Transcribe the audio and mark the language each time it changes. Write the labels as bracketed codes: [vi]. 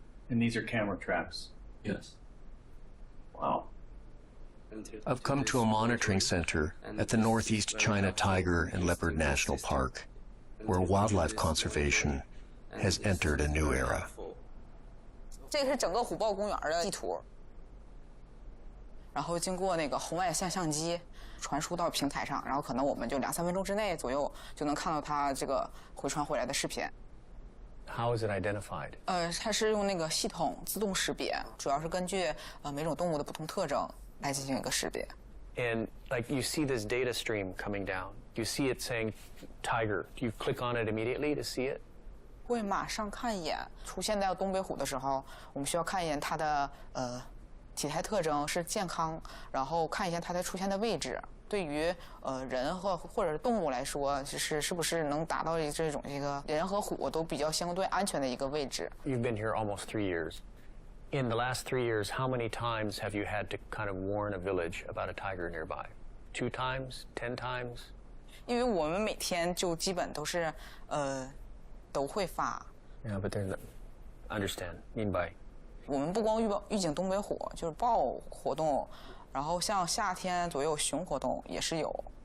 [en] And these are camera traps. Yes. Wow. I've come to a monitoring center at the Northeast China Tiger and Leopard National Park, where wildlife conservation has entered a new era. [zh] 这个是整个虎豹公园的地图，然后经过那个红外线相机传输到平台上，然后可能我们就2-3分钟之内左右就能看到它这个回传回来的视频。 [en] How is it identified? [zh] 它是用那个系统自动识别，主要是根据每种动物的不同特征来进行一个识别。 [en] And like you see this data stream coming down, you see it saying tiger. Do you click on it immediately to see it? [zh] 会马上看一眼出现在东北虎的时候，我们需要看一眼它的体态特征是健康，然后看一下它的出现的位置。对于人或者是动物来说，是不是能达到这种人和虎都比较相对安全的一个位置。 [en] You've been here almost 3 years. In the last 3 years, how many times have you had to kind of warn a village about a tiger nearby? 2 times? 10 times? [zh] 因为我们每天就基本都是都会发。 [en] Yeah, but there's understand 明白。 [zh] 我们不光预警东北虎，就是豹活动，然后像夏天左右熊活动也是有。